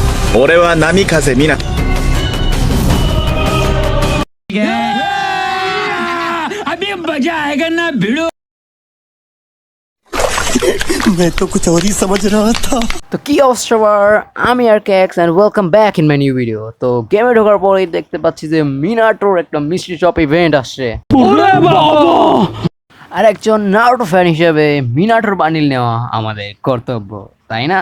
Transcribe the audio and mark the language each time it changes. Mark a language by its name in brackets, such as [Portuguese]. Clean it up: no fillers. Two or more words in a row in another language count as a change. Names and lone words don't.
[Japanese] 俺は波風みな。 [Hindi] अभी मजा आएगा ना भिड़ो। मैं तो कुछ और ही समझ रहा था। [Bangla] তো কি অবস্থা সবার, আমি আর ক্যাক্স এন্ড [English] welcome back in my new video. [Bangla] তো গেমে ঢোকার পরেই দেখতে পাচ্ছি যে মিনাটোর একটা [English] mystery shop event [Bangla] আসছে। আর একজন নারুটো ফ্যান হিসেবে মিনাটোর বান্ডিল নেওয়া আমাদের কর্তব্য, তাই না?